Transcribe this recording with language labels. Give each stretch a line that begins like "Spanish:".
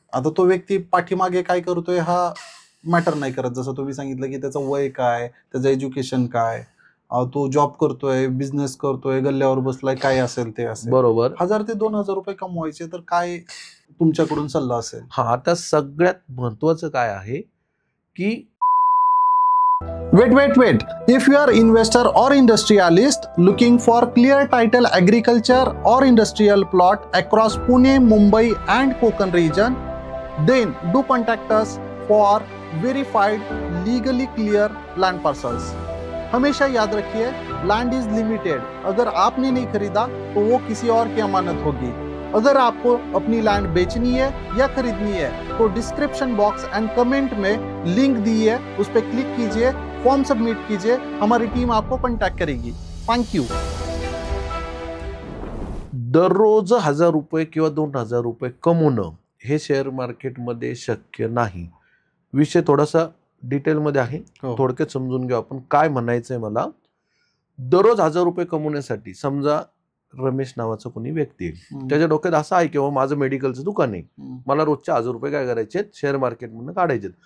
Marathi: आता तो व्यक्ती पाठीमागे काय करतोय हा मॅटर नाही करत. जसं तुम्ही सांगितलं की त्याचं वय काय, त्याचं एज्युकेशन काय, तो जॉब करतोय, बिझनेस करतोय, गल्ल्यावर बसलाय, काय असेल ते असेल. बरोबर. 1000 ते 2000 रुपये कमवायचे तर काय तुमच्याकडून सल्ला असेल? हा, आता सगळ्यात महत्वाचं काय आहे की
English: Wait. If you are investor or industrialist looking for clear title agriculture or industrial plot across Pune, Mumbai and Konkan region, then do contact us for verified legally clear land parcels.
Hindi: हमेशा याद रखिए, land is limited. अगर आपने नहीं खरीदा तो वो किसी और की अमानत होगी. अगर आपको अपनी लैंड बेचनी है या खरीदनी है तो डिस्क्रिप्शन बॉक्स एंड कमेंट में लिंक दी है, उस पर क्लिक कीजिए, फॉर्म सबमिट कीजिए, हमारी टीम आपको कांटेक्ट करेगी. Thank you.
Marathi: दररोज 1000 रुपये किंवा 2000 रुपये कमवणं हे शेअर मार्केटमध्ये शक्य नाही. विषय थोडासा डिटेलमध्ये आहे, थोडक्यात समजून घेऊ आपण. काय म्हणायचंय मला, दररोज 1000 रुपये कमवण्यासाठी समजा रमेश नावाचा कोणी व्यक्ती आहे, त्याच्या डोक्यात असं आहे किंवा माझं मेडिकलचं दुकान आहे, मला रोजच्या 1000 रुपये काय करायचे, शेअर मार्केटमधून काढायचे.